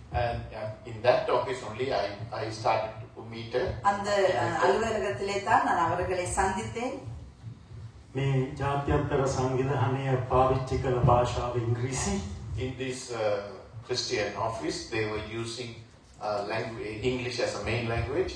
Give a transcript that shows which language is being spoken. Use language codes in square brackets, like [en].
[en] And in that office only I started to meet her. [ta] அந்த அலுவலகத்திலே தான் நான் அவர்களை சந்தித்தேன். [si] මේ ජාත්‍යන්තර සංවිධානය පාවිච්චි කළ භාෂාව ඉංග්‍රීසි. [en] In this Christian office, they were using English as a main language.